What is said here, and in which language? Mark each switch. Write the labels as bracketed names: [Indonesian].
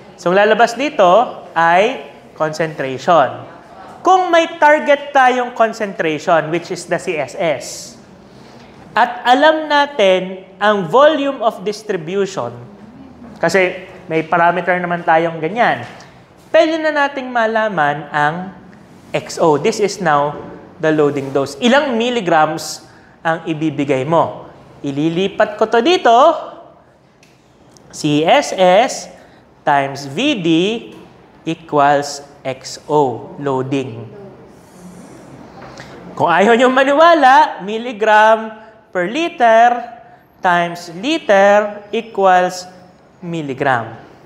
[Filipino] So ang lalabas dito ay concentration. Kung may target tayong concentration, [English] which is the CSS, [Filipino] at alam natin ang volume of distribution Kasi may parameter naman tayong ganyan. Pwede na nating malaman ang XO. [English] This is now the loading dose. [Filipino] Ilang milligrams ang ibibigay mo? Ililipat ko to dito. [English] CSS times VD equals XO, loading. [Filipino] Kung ayaw nyo maniwala, [English] milligram per liter times liter equals milligram.